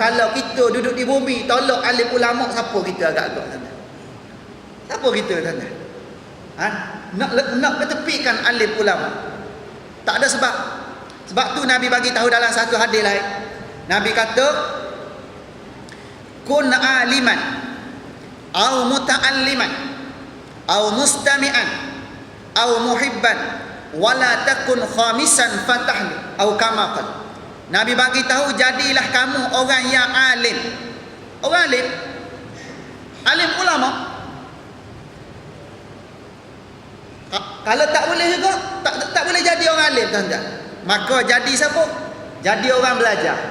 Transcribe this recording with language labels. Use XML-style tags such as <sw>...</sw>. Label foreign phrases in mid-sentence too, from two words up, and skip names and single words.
<ms>Kalau kita duduk di bumi tolak alim ulama, siapa kita agak-agak, tuan-tuan? Siapa kita, tuan-tuan? Nak ketepikan alim ulama. Tak ada sebab. Sebab tu Nabi bagi tahu dalam satu hadis lain. Nabi kata,</ms> <ar>كن عالما أو متعلما أو مستمعا أو محبا ولا تكن خامسا فتهلك أو كما قال.</ar> <ms>Nabi bagi tahu, jadilah kamu orang yang alim. Orang alim, alim ulama. Kalau tak boleh juga, tak boleh jadi orang alim, tuan-tuan. Maka jadi siapa? Jadi orang belajar.</ms>